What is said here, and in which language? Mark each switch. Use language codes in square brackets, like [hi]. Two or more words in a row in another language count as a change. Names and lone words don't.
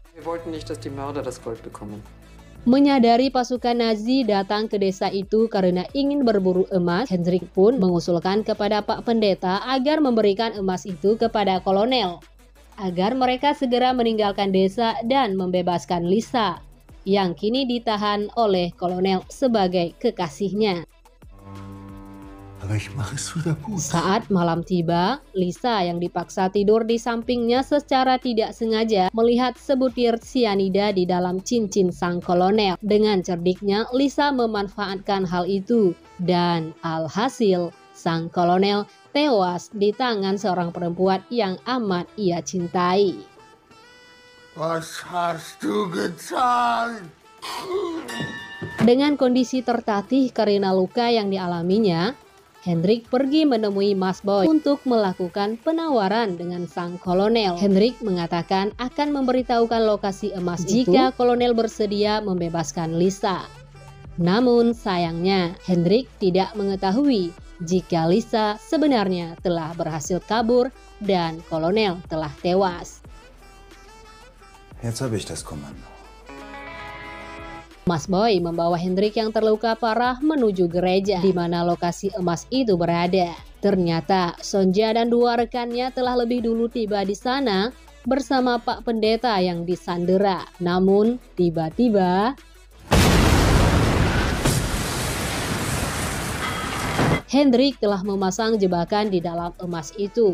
[id] Menyadari pasukan Nazi datang ke desa itu karena ingin berburu emas, Hendrik pun mengusulkan kepada Pak Pendeta agar memberikan emas itu kepada kolonel, agar mereka segera meninggalkan desa dan membebaskan Lisa, yang kini ditahan oleh kolonel sebagai kekasihnya. [de] Aber ich mache es wieder gut. [id] Saat malam tiba, Lisa yang dipaksa tidur di sampingnya secara tidak sengaja melihat sebutir sianida di dalam cincin sang kolonel. Dengan cerdiknya, Lisa memanfaatkan hal itu dan alhasil sang kolonel tewas di tangan seorang perempuan yang amat ia cintai. [de] Was hast du getan? [id] Dengan kondisi tertatih karena luka yang dialaminya, Hendrik pergi menemui Mas Boy untuk melakukan penawaran dengan sang kolonel. Hendrik mengatakan akan memberitahukan lokasi emas jika kolonel bersedia membebaskan Lisa. Namun sayangnya, Hendrik tidak mengetahui jika Lisa sebenarnya telah berhasil kabur dan kolonel telah tewas. [de] Jetzt habe ich das Kommando. [id] Mas Boy membawa Hendrik yang terluka parah menuju gereja di mana lokasi emas itu berada. Ternyata Sonja dan dua rekannya telah lebih dulu tiba di sana bersama Pak Pendeta yang disandera. Namun tiba-tiba Hendrik telah memasang jebakan di dalam emas itu.